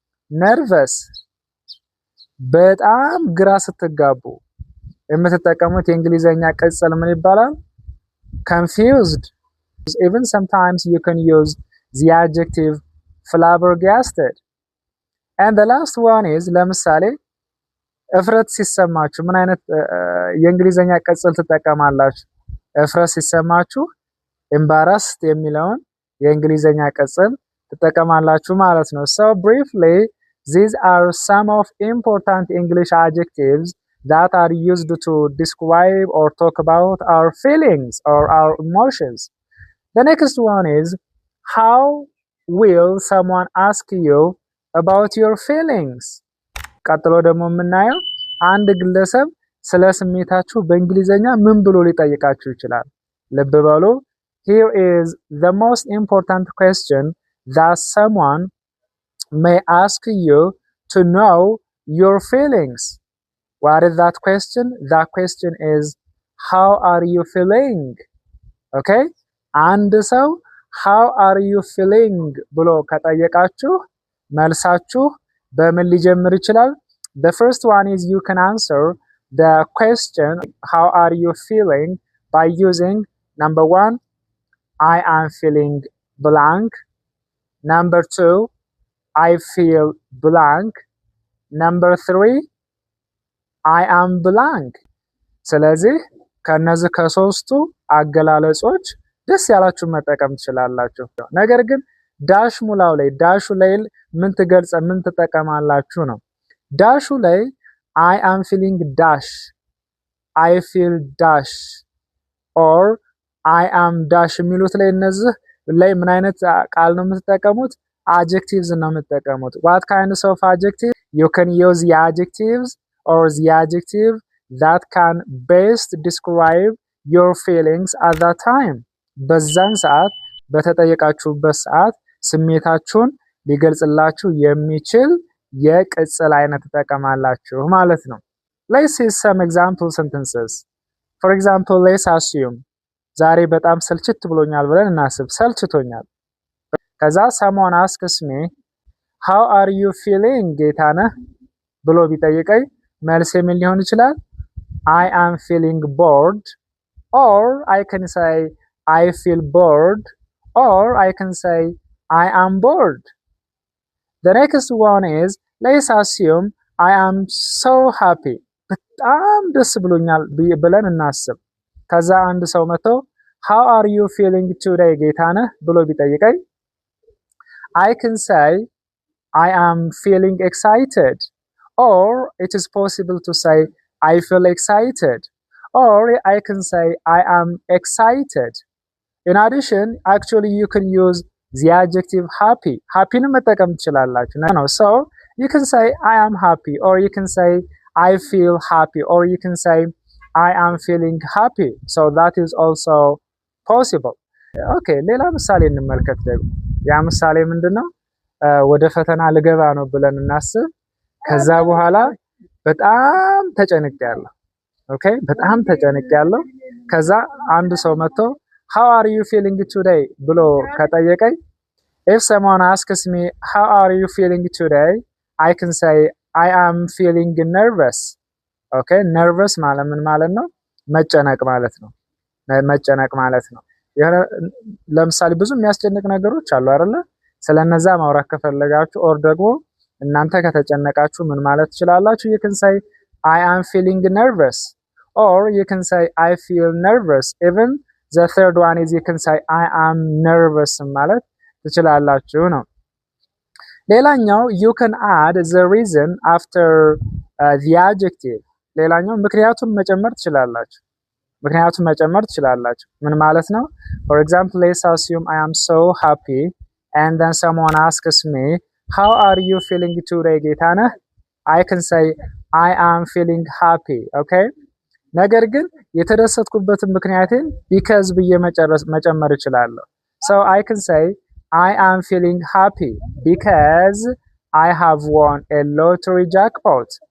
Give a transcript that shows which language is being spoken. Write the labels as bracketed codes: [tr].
[am] nervous። በጣም ግራ ስትጋቡ የምትጠቀሙት የእንግሊዘኛ ቅጽል ምን ይባላል? [en] confused. Even sometimes you can use the adjective flabbergasted. And the last one is [am] ለምሳሌ እፍረት ሲሰማችሁ ምን አይነት የእንግሊዘኛ ቅጽል ትጠቀማላችሁ? እፍረት ሲሰማችሁ embarrassed የሚለውን የእንግሊዘኛ ቅጽል ትጠቀማላችሁ ማለት ነው። [en] So briefly, these are some of important English adjectives that are used to describe or talk about our feelings or our emotions. The next one is, how will someone ask you about your feelings? [am] ቀጥሎ ደግሞ የምናየው አንድ ግለሰብ ስለ ስሜታችሁ በእንግሊዘኛ ምን ብሎ ሊጠይቃችሁ ይችላል? ልብ በሉ። [en] Here is the most important question that someone may ask you to know your feelings. What is that question? That question is, how are you feeling? Okay? [am] አንድ ሰው [en] how are you feeling [am] ብሎ ከጠየቃችሁ መልሳችሁ በምን ሊጀምር ይችላል? [en] The first one is you can answer the question how are you feeling by using number 1, I am feeling blank. Number 2, I feel blank. Number 3, I am blank. [am] ስለዚህ ከነዚህ ከሶስቱ አገላለጾች ደስ ያላችሁ መጠቀም ትችላላችሁ። ነገር ግን ዳሽ ሙላው ላይ ዳሹ ላይ ምን ትጠቀማላችሁ ነው። ዳሹ ላይ [en] I am feeling dash I feel dash or I am dash [am] የሚሉት ላይ እነዚህ ላይ ምን አይነት ቃል ነው የምትጠቀሙት? [en] adjectives [am] ነው የምትጠቀሙት። [en] what kinds of adjectives? You can use the adjectives or the adjective that can best describe your feelings at that time. [am] በዛን ሰዓት በተጠየቃችሁበት ሰዓት ስሜታችሁን ሊገልጽላችሁ የሚችል የቅጽል አይነት ተጠቀማላችሁ ማለት ነው። [en] Let's see some example sentences. For example, let's assume [am] ዛሬ በጣም ሰልችት ብሎኛል ብለን እናስብ። ሰልችቶኛል። ከዛ [en] someone asks me, how are you feeling [am] ጌታነህ ብሎ ቢጠይቀኝ መልሴ ምን ሊሆን ይችላል? [en] I am feeling bored, or I can say I feel bored, or I can say I am bored. The next one is let's assume I am so happy. [am] በጣም ደስ ብሎኛል ብለን እናስብ። ከዛ አንድ ሰው መጥቶ [en] how are you feeling today [am] ጌታነህ ብሎ ቢጠይቀኝ [en] I can say I am feeling excited, or it is possible to say I feel excited, or I can say I am excited. In addition, actually you can use the adjective happy. happy [am] ንም መጠቀም ትችላላችሁ ነው። [en] So you can say I am happy, or you can say I feel happy, or you can say I am feeling happy. So that is also possible. [am] Okay, ሌላ ምሳሌ እንመልከት ደግሞ። ያ ምሳሌ ምንድነው? ወደ ፈተና ልገባ ነው ብለን እናስብ። ከዛ በኋላ በጣም ተጨንቄያለሁ። ኦኬ፣ በጣም ተጨንቄያለሁ። ከዛ አንድ ሰው መጥቶ [en] how are you feeling today [am] ብሎ ከጠየቀኝ [en] if someone asks me how are you feeling today, I can say I am feeling nervous. [am] okay, nervous ማለት ምን ማለት ነው? መጨነቅ ማለት ነው። መጨነቅ ማለት ነው። ለምሳሌ ብዙ የሚያስጨንቅ ነገሮች አሉ አይደለ? ስለነዛ ማውራት ከፈለጋችሁ or ደግሞ እናንተ ከተጨነቃችሁ ምን ማለት ትችላላችሁ? [en] you can say I am feeling nervous, or you can say I feel nervous. Even the third one is you can say I am nervous [am] ማለት ትችላላችሁ ነው። ሌላኛው [en] you can add the reason after the adjective. [am] ሌላኛው ምክንያቱም መጨመር ትችላላችሁ። ምክንያቱም መጨመር ትችላላችሁ። ምን ማለት ነው? [en] For example, let's assume I am so happy and then someone asks me how are you feeling today ጌታነህ? I can say I am feeling happy. okay? [am] ነገር ግን የተደሰትኩበትን ምክንያቴን because ብዬ መጨመር እችላለሁ። [en] So I can say I am feeling happy because I have won a lottery jackpot.